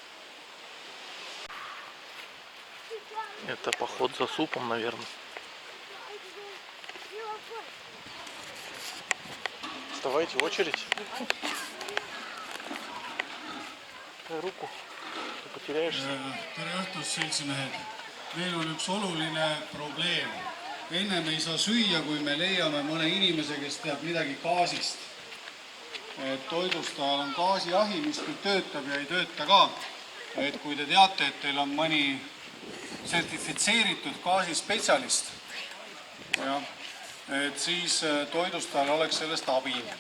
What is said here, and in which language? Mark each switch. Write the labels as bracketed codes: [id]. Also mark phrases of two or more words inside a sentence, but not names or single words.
[ru] Это поход за супом, наверное. Вставайте в очередь. Руку. Ты потеряешься. [et] Tere õhtust, seltsimehed. Meil on üks oluline probleem. Enne me ei saa süüa, kui me leiame mõne inimese, kes teab midagi gaasist. Toidustajal on gaasiahi, mis küll töötab ja ei tööta ka. Et kui te teate, et teil on mõni sertifitseeritud gaasispetsialist, et siis toidustajal oleks sellest abi.